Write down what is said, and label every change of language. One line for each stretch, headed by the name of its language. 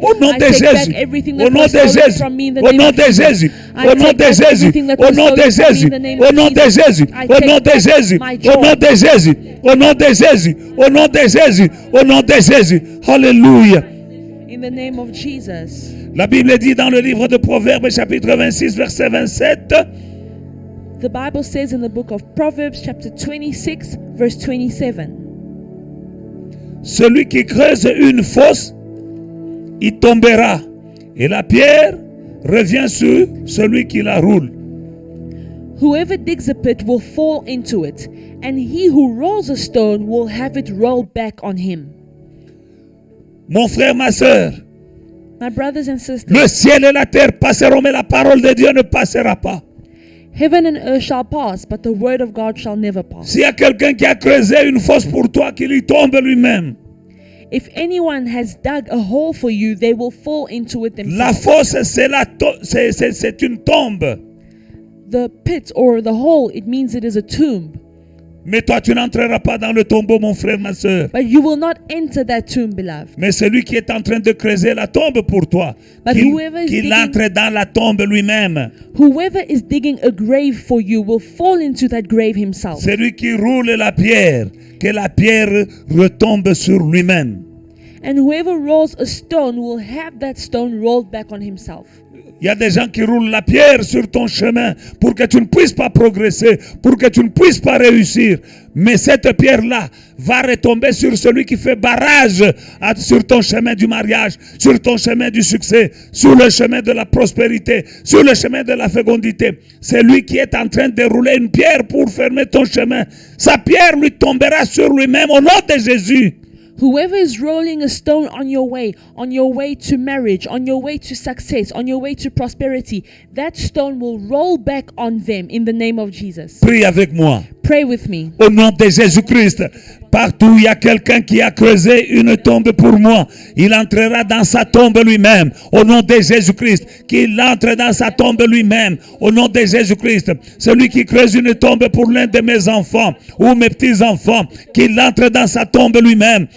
French: Au nom de Jésus, au nom de Jésus, au nom de Jésus, au nom de Jésus, au nom de Jésus, au nom de Jésus, au nom de Jésus, au nom de Jésus, au nom de Jésus, au nom de Jésus, au nom de Jésus. Alléluia.
English: In the name of Jesus.
French: La Bible dit dans le livre de Proverbes, chapitre 26, verset 27,
English: The Bible says in the book of Proverbs chapter 26 verse 27.
French: Celui qui creuse une fosse, il tombera. Et la pierre revient sur celui qui la roule.
English: Whoever digs a pit will fall into it, and he who rolls a stone will have it rolled back on him.
French: Mon frère, ma soeur,
English: My brothers and sisters,
French: le ciel et la terre passeront, mais la parole de Dieu ne passera pas.
English: heaven and earth shall pass, but the word of God shall never pass.
French: S'il y a quelqu'un qui a creusé une fosse pour toi, qu'il y tombe lui-même.
English: If anyone has dug a hole for you, they will fall into it
French: La
English: themselves.
French: fosse, c'est une tombe.
English: The pit or the hole, it means it is a tomb.
French: Mais toi, tu n'entreras pas dans le tombeau, mon frère, ma soeur.
English: But you will not enter that tomb, beloved.
French: Mais celui qui est en train de creuser la tombe pour toi,
English: But whoever is
French: qu'il
English: digging-
French: entre dans la tombe lui-même.
English: Whoever is digging a grave for you will fall into that grave himself.
French: Celui qui roule la pierre, que la pierre retombe sur lui-même.
English: And whoever rolls a stone will have that stone rolled back on himself.
French: Il y a des gens qui roulent la pierre sur ton chemin pour que tu ne puisses pas progresser, pour que tu ne puisses pas réussir. Mais cette pierre-là va retomber sur celui qui fait barrage sur ton chemin du mariage, sur ton chemin du succès, sur le chemin de la prospérité, sur le chemin de la fécondité. C'est lui qui est en train de rouler une pierre pour fermer ton chemin. Sa pierre lui tombera sur lui-même au nom de Jésus.
English: Whoever is rolling a stone on your way to marriage, on your way to success, on your way to prosperity, that stone will roll back on them in the name of Jesus.
French: Prie avec moi.
English: Pray with me.
French: Au nom de Jésus-Christ, partout il y a quelqu'un qui a creusé une tombe pour moi, il entrera dans sa tombe lui-même. Au nom de Jésus-Christ, qu'il entre dans sa tombe lui-même. Au nom de Jésus-Christ, celui qui creuse une tombe pour l'un de mes enfants ou mes petits-enfants, qu'il entre dans sa tombe lui-même.